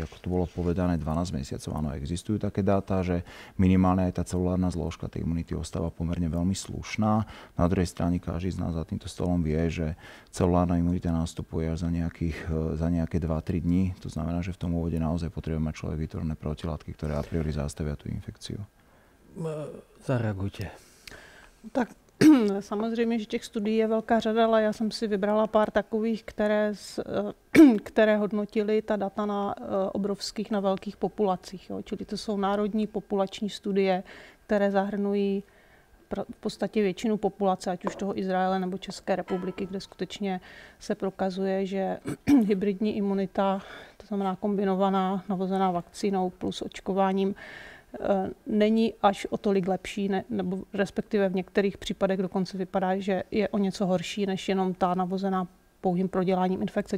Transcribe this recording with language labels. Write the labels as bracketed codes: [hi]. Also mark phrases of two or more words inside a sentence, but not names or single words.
[sk] Ako tu bolo povedané, 12 mesiacov. Áno, existujú také dáta, že minimálne aj tá celulárna zložka tej imunity ostáva pomerne veľmi slušná. Na druhej strane každý z nás za týmto stolom vie, že celulárna imunita nastupuje až za nejaké 2-3 dní. To znamená, že v tom úvode naozaj potrebuje mať človek vytvorené protilátky, ktoré a priori zastavia tú infekciu. Zareagujte. [cs] Tak samozřejmě, že těch studií je velká řada, ale já jsem si vybrala pár takových, které hodnotily ta data na obrovských, na velkých populacích. Jo. Čili to jsou národní populační studie, které zahrnují v podstatě většinu populace, ať už toho Izraele nebo České republiky, kde skutečně se prokazuje, že hybridní imunita, to znamená kombinovaná, navozená vakcínou plus očkováním, není až o tolik lepší, nebo respektive v některých případech dokonce vypadá, že je o něco horší, než jenom ta navozená pouhým proděláním infekce.